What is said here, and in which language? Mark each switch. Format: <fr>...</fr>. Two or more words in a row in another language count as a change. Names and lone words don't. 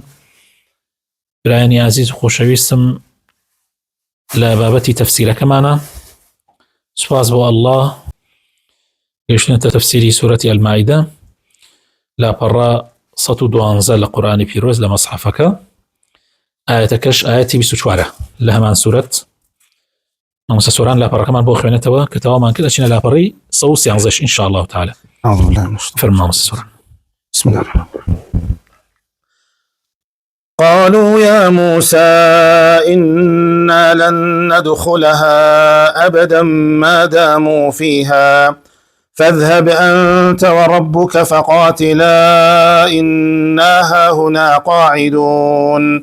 <ckb>برایانی عزیز و خۆشەویستم، لە بابەتی تەفسیرەکەمانە سوپاس بۆ ئەڵڵاه گەیشتنەتە تەفسیری سوورەتی ئەلمائیدە لاپەڕە 112 لە قورئانی پیرۆز لە مەصحەفەکە. ئاەتەکەش ئاەتی 24 لە هەمان سوورەت. مامۆستا سۆران لاپەڕەکەمان بۆ خوێنێتەوە کە تەواومان کرد، ئەچینە لاپەڕی 113</ckb> <ar>إن شاء الله تعالى. أعوذ بالله من الشيطان.</ar> <ckb>فرمان مامۆستا سۆران.</ckb> <ar>بسم الله الرحمن الرحيم. قالوا يا موسى إنا لن ندخلها أبدا ما داموا فيها فاذهب أنت وربك فقاتلا إنا هاهنا قاعدون.</ar>